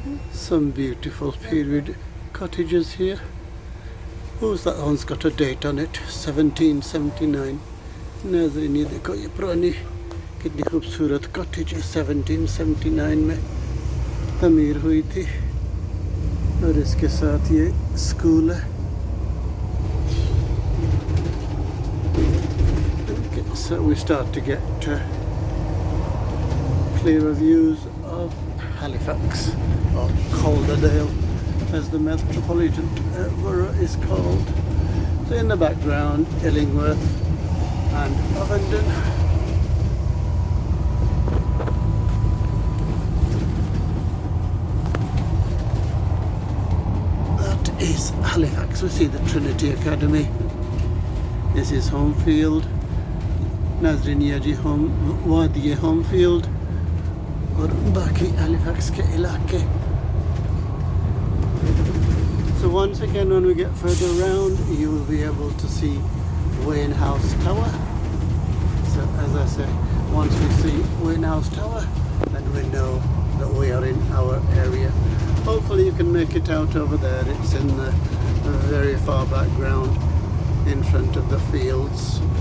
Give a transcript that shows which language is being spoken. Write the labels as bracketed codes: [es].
[en] Some beautiful period cottages here. Who's that one's got a date on it? 1779. [hi] नाज़रीन ये देखो ये पुरानी कितनी खूबसूरत कॉटेज 1779 में तमीर हुई थी. और इसके साथ ये स्कूल है. [en] So we start to get clearer views of Halifax, or Calderdale as the metropolitan borough is called. So in the background, Illingworth and Ovenden. That is Halifax. We see the Trinity Academy. This is Homefield. [hi] नाज़रीन जी वादी होमफील्ड और बाकी Halifax के इलाके. [en] So once again, when we get further around, you will be able to see Wayne House Tower. So as I say, once we see Wayne House Tower, then we know that we are in our area. Hopefully you can make it out over there. It's in the very far background in front of the fields.